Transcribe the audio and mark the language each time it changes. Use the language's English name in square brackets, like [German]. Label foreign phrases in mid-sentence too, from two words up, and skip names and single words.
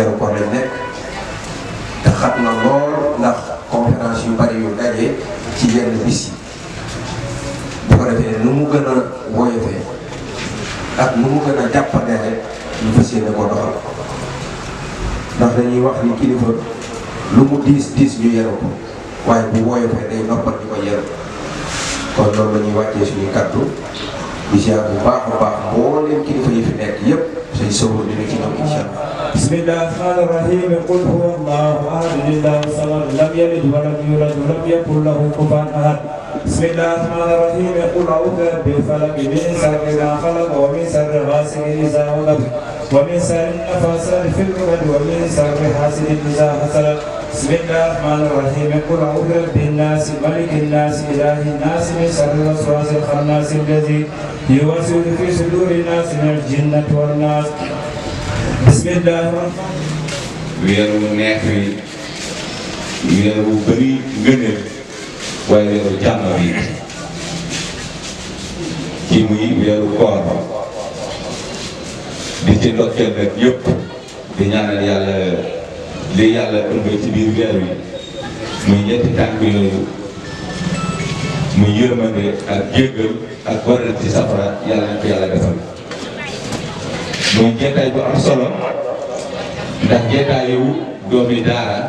[Wolof] weeru koor lañ nekk te xat na lool ndax conférence yu bari yu daje ci yenn bis yi bu ko defee nu mu gën a woyofee ak nu mu gën a jàppandee rek ñu fas yéene ko doxal ndax dañuy wax ni kilifa lu mu diis ñu yenu ko waaye bu woyofee day noppal ñu ko yenu kon loolu la ñuy wàccee suñuy kaddu di ziar bu baax a baax mbooleem kilifa yi fi nekk yépp say sowru dina ci ñëw [Arabic] إن شاء الله. بسم الله الرحمن الرحيم قل هو الله أحد الله الصمد لم يلد ولم يولد ولم يكن له كفوا أحد بسم الله الرحمن الرحيم قل أعوذ برب الفلق من شر ما خلق ومن شر غاسق إذا وقب ومن شر النفاثات في العقد ومن شر حاسد إذا حسد بسم الله الرحمن الرحيم قل أعوذ برب الناس ملك الناس إله الناس من شر الوسواس الخناس الذي يوسوس في صدور الناس من الجنة والناس بسم الله. [Wolof] weer wu neex wi weer wu bëri ngëneel waaye weeru jàmm bi ci muy weeru koor di ci ndokkeel nag yëpp di ñaanal yàlla li yàlla ëmb ci biir weer wi muy ñetti tànk yooyu muy yërmande ak jéggal ak waral ci safara yàlla na ko yàlla defal muy jeetaay bu am solo ndax jeetaayu doomi daara